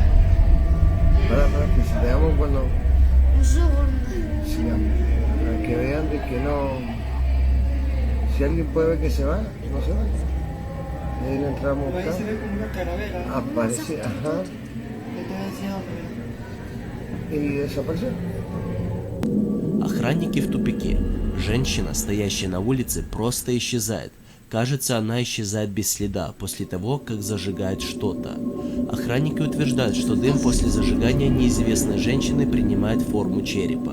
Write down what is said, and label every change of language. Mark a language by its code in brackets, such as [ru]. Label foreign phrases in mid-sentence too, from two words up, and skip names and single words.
[es] Para que se veamos cuando. Sí, para que vean de que no. Si alguien puede ver que se va, no se va. Y ahí le entramos. Ahí se ve como una calavera. Aparece, ajá. И desapareció. [ru] Охранники в тупике. Женщина, стоящая на улице, просто исчезает. Кажется, она исчезает без следа после того, как зажигает что-то. Охранники утверждают, что дым после зажигания неизвестной женщины принимает форму черепа.